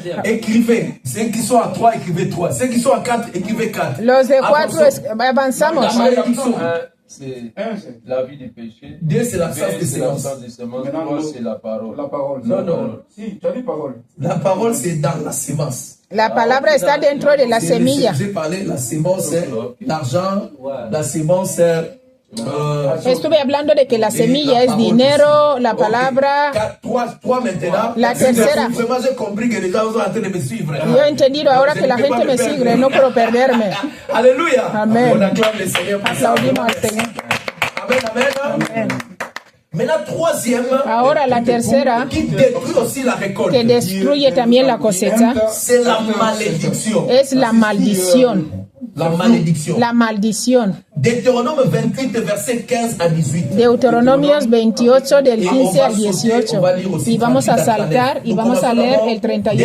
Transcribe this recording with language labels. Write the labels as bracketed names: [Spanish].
[French] Écrivez. Ceux qui sont à 3, écrivez 3. Ceux qui sont à 4, écrivez 4. [Spanish] Los de 4 avanzamos. [French] C'est la vie du péché. 2, c'est l'absence de sémence. 3, c'est la parole. Non. Si, tu as dit parole. La parole, c'est dans la sémence. [Spanish] La palabra está dentro de la semilla. [French] J'ai parlé de la sémence, l'argent, la sémence. [Spanish] Estuve hablando de que la semilla es dinero, la palabra. [French] Trois maintenant. [Spanish] La tercera. [French] Vraiment, j'ai compris que les gens sont en train de me suivre. [Spanish] Yo he entendido ahora que la gente me sigue, no puedo perderme. [French] Alléluia. Amen. On acclame le Seigneur pour ça. [Spanish] Aplaudimos al Señor. [French] Amen. Maintenant, troisième, [Spanish] ahora la tercera, [French] qui détruit aussi la récolte, [Spanish] que destruye también la cosecha, [French] c'est la malédiction. [Spanish] Es la maldición. [French] La malédiction. [Spanish] La maldición. [French] Deutéronome 28, verset 15 à 18. [Spanish] Deuteronomios 28 del 15 al 18. Y vamos a saltar y vamos a leer el 38.